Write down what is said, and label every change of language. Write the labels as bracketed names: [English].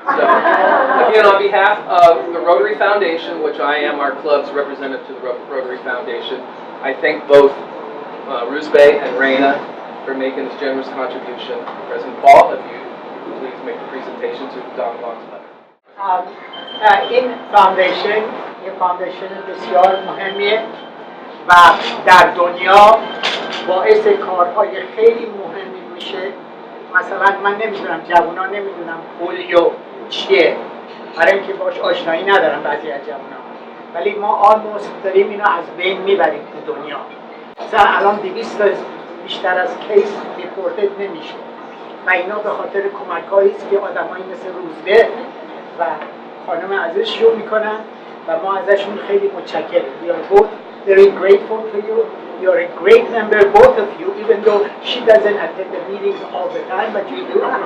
[English] So, again, on behalf of the Rotary Foundation, which I am our club's representative to the Rotary Foundation, I thank both Roozbeh and Raina for making this generous contribution. President Paul, if you please make the presentation to Damavand's mother. [Persian] این فاندیشن بسیار مهمیه و در دنیا باعث کارهای خیلی مهمی میشه. مثلا من نمیدونم، جوونا نمیدونم پولیو چیه، برای اینکه باش آشنایی ندارم بعضی از جوونا، ولی ما آلموست داریم اینو از بین میبریم تو دنیا. مثلا الان 200 بیشتر از [English] case reported [Persian] نمیشه و اینا به خاطر کمک‌هایی است که آدمایی مثل روزبه و خانم عزیز شروع میکنن و ما ازشون خیلی متشکریم. [English] We are both very grateful to you. You are a great member, both of you, even though she doesn't attend the meetings all the time, but you do.